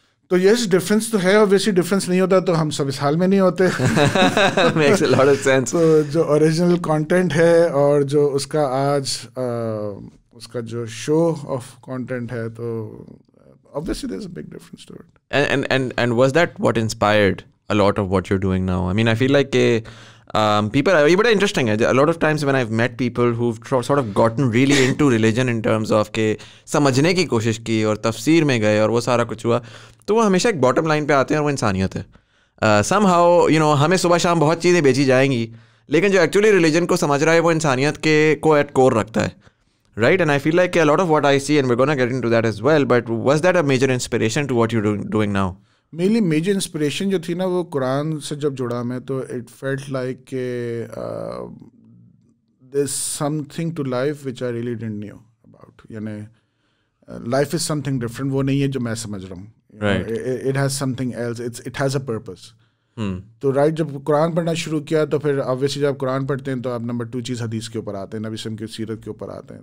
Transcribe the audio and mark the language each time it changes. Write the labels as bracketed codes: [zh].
[hi] तो yes, difference तो है, ऑब्वियसली डिफरेंस नहीं होता तो हम सब इस हाल में नहीं होते। [en] Makes a lot of sense. [hi] तो जो ओरिजिनल कंटेंट है और जो उसका आज उसका जो शो ऑफ कंटेंट है, तो [en] obviously there's a big difference to it. And was that what inspired a lot of what you're doing now? I mean, I feel like people are, [hi] ये बड़ा [en] interesting है. A lot of times when I've met people who've sort of gotten really into religion in terms of [hi] के समझने की कोशिश की और तफसीर में गए और वो सारा कुछ हुआ, तो वो हमेशा एक बॉटम लाइन पे आते हैं और वो इंसानियत है। [en] somehow you know, [hi] हमें सुबह शाम बहुत चीज़ें बेची जाएंगी, लेकिन जो एक्चुअली रिलीजन को समझ रहा है वो इंसानियत के को एट कोर रखता है, right? [en] And I feel like a lot of what I see, and we're gonna get into that as well, but was that a major inspiration to what you're doing now? [hi] Mainly major inspiration जो थी ना, वो कुरान से जब जुड़ा मैं, तो [en] It felt like के there is something to life which I really didn't know about. [hi] यानी [en] life is something different, [hi] वो नहीं है जो मैं समझ रहा हूँ। [en] It has something else, it has a purpose. [hi] तो राइट, जब कुरान पढ़ना शुरू किया, तो फिर ऑब्वियसली जब कुरान पढ़ते हैं तो आप नंबर 2 चीज़ हदीस के ऊपर आते हैं, नबी सल्लल्लाहु अलैहि वसल्लम की सीरत के ऊपर आते हैं।